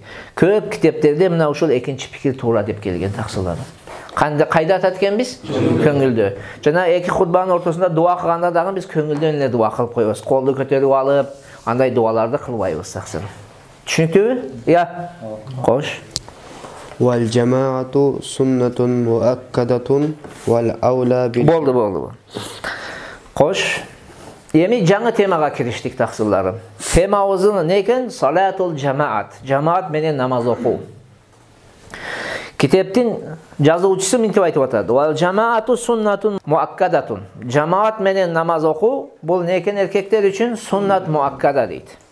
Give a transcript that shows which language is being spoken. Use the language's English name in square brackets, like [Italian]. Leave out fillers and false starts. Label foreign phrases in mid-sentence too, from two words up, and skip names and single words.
[Kyrgyz] Көп китептерде мына ушул экинчи пикир туура деп келген таксылар. Кайда атат экенбиз? Көңүлдө. Жана эки хутбанын ортосунда дуа кылганда дагы биз көңүлдөн эле дуа кылып коебуз. Колду көтөрүп алып, андай дуаларды кылбайбыз таксыр. Түшүнүктүүбү? Я. Кош. [Arabic] والجماعة سنة مؤكدة والأولى [Kyrgyz] Болду. Кош. Эми жаңы темага кириштик таксырларым. Темабыздын эмне экен? [Arabic] صلاة الجماعة. [Kyrgyz] Жамаат менен намаз окуу. Китептин жазуучусу мынтип айтып атат. [Arabic] والجماعة سنة مؤكدة. [Kyrgyz] Жамаат менен намаз окуу бул эмне экен эркектер үчүн [Arabic] سنة مؤكدة [Kyrgyz] дейт.